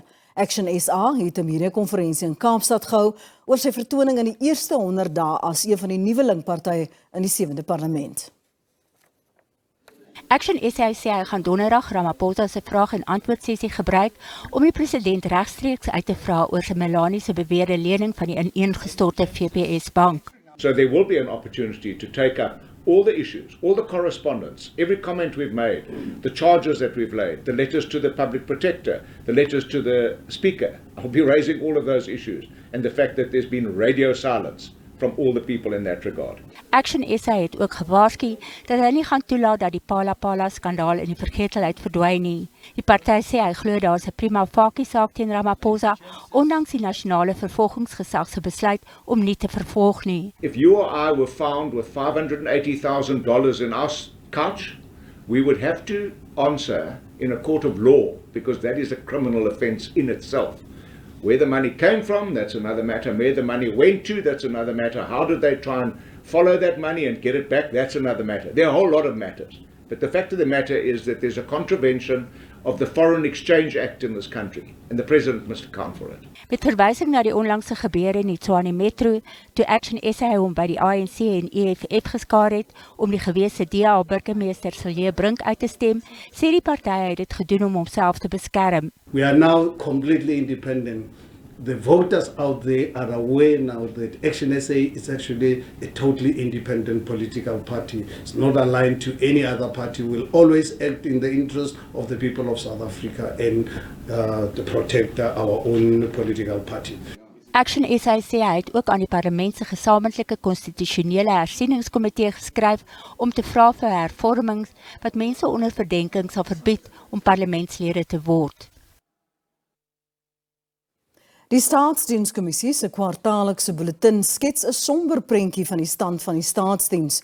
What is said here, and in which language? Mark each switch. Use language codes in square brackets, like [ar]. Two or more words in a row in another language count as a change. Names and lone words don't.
[af] Action SA het 'n media-konferensie in Kaapstad gehou oor sy vertoning in die eerste 100 dae as een van die nuwelingpartye in die 7de parlement. Action SA sê hy gaan donderdag Ramaphosa se vraag- en antwoordsessie gebruik om die president regstreeks uit te vra oor Semelani se beweerde lening van die ineengestorte FBS bank. [en] So there will be an opportunity to take up all the issues, all the correspondence, every comment we've made, the charges that we've laid, the letters to the public protector, the letters to the speaker. I'll be raising all of those issues and the fact that there's been radio silence from all the people in that regard. [af] Action SA het ook gewaarsku dat hy nie gaan toelaat dat die Pala-Pala-skandaal in die vergetelheid verdwyn nie. Die party sê hy glo daar is 'n [la] prima facie [af] saak teen Ramaphosa, ondanks die nasionale vervolgingsgesag se besluit om nie te vervolg nie. [en] If you or I were found with $580,000 in our couch, we would have to answer in a court of law, because that is a criminal offence in itself. Where the money came from, that's another matter. Where the money went to, that's another matter. How did they try and follow that money and get it back, that's another matter. There are a whole lot of matters. But the fact of the matter is that there's a contravention of the Foreign Exchange Act in this country, and the President must account for it. [af] Met verwysing na die onlangse gebeure in die Tshwane Metro, toe Action SA hom by die ANC en EFF geskaar het om die gewese DA-burgemeester Silje Brink uit te stem, sê die party hy het dit gedoen om homself te beskerm. [en] We are now completely independent. The voters out there are aware now that Action SA is actually a totally independent political party. It's not aligned to any other party. We'll always act in the interest of the people of South Africa and to protect our own political party. [af] Action SA sê hy het ook aan die parlement se gesamentlike konstitusionele hersieningskomitee geskryf om te vra vir hervormings wat mense onder verdenking sal verbied om parlementslede te word. Die Staatsdienskommissie se kwartaallikse bulletin skets 'n somber prentjie van die stand van die staatsdiens.